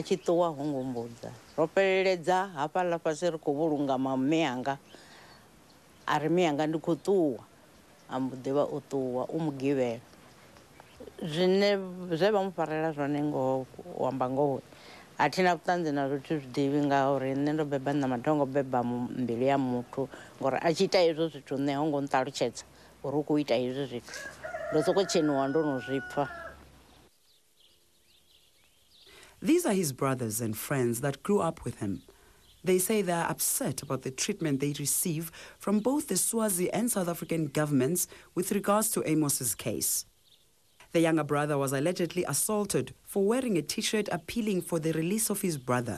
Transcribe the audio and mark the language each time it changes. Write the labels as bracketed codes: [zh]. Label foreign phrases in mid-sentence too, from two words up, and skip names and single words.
[ve] tshi ṱuwa ho ngombudza ro fheleledza hafhaḽa fhasi ri khou vhulunga mamme anga a ri miyanga ndi khou ṱuwa a mbo ḓivha o ṱuwa u mu givhela zwine zwe vha mu farela zwone ngoho u amba ngoho athina vhuṱanzi na zwithu zwiḓivhi ngauri nṋe ndo beba na matongo beba mbilu ya muthu ngori a tshi ita hezwo zwithu nṋe ho ngo nṱalutshedza uri u khou ita hezwo zwithu ndo sokou tsheniwa ndo no zwi pfa. [en] These are his brothers and friends that grew up with him. They say they are upset about the treatment they receive from both the Swazi and South African governments with regards to Amos's case. The younger brother was allegedly assaulted for wearing a T-shirt appealing for the release of his brother.